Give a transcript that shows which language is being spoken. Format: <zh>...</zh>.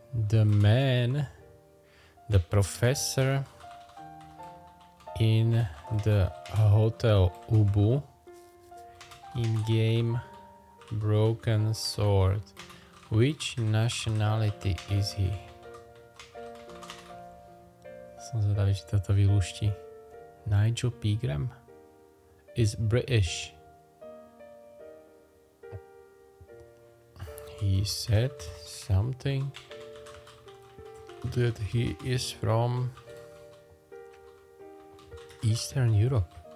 <en>The man, the professor in the hotel Ubu, in-game broken sword. Which nationality is he?</en> <sk>Som zvedavý, či toto vylúšti.</sk> <en>Nigel Pegram is British. He said something that he is from Eastern Europe.</en>